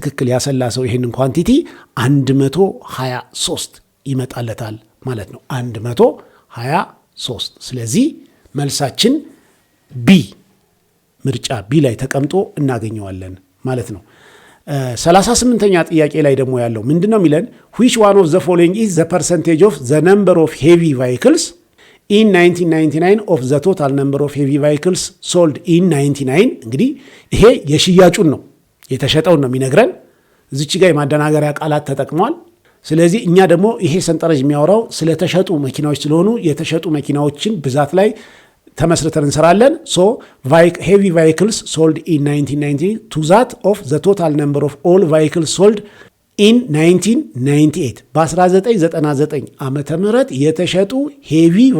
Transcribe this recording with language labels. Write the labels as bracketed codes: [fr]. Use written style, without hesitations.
[am] ያሰላ ሰው ይሄንን ኳንቲቲ 123 ይመጣለታል ማለት ነው። 123። ስለዚህ መልሳችን ቢ ምርጫ ቢ ላይ ተቀምጦ እናገኘዋለን ማለት ነው። 38ኛ ጥያቄ ላይ ደግሞ ያለው ምንድነው የሚለን? [en] which one of the following is the percentage of the number of heavy vehicles in 1999 of the total number of heavy vehicles sold in 99? [am] እንግዲህ ይሄ የሽያጩን ነው የተሸጠውን ነው የሚነግረን። እዚች ጋር የማደናገሪያ ቃላት ተጠቅሟል። ስለዚህ እኛ ደግሞ ይሄ ሰንጠረዥ የሚያወራው ስለተሸጡ መኪናዎች ስለሆኑ የተሸጡ መኪናዎችን ብዛት ላይ ተመስርተን እንሰራለን። [en] so heavy vehicles sold in 1990 to that of the total number of all vehicles sold in 1998 [am] በ1999 ዓመተ ምህረት የተሸጡ ሄቪ